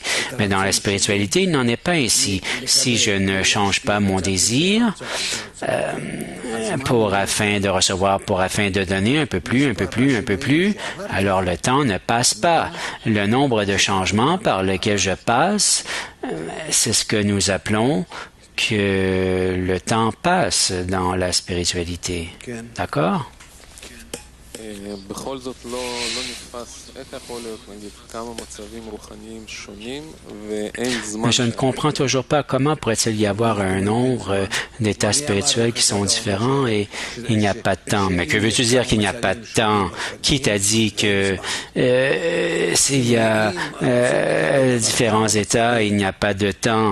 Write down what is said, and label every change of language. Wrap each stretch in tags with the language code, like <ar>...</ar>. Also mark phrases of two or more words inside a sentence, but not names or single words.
<fr>Mais dans la spiritualité, il n'en est pas ainsi. Si je ne change pas mon désir afin de recevoir, afin de donner un peu plus, alors le temps ne passe pas. Le nombre de changements par lesquels je passe, c'est ce que nous appelons que le temps passe dans la spiritualité. D'accord?</fr> <he>בכל זאת לא נתפס איך יכול להיות נגיד כמה מצבים רוחניים שונים ואין זמן.</he> <fr>Je ne comprends toujours pas comment pourrait-il y avoir un nombre d'états spirituels qui sont différents et il n'y a pas de temps. Mais que veux-tu dire qu'il n'y a pas de temps? Qui t'a dit que s'il y a différents états, il n'y a pas de temps?</fr>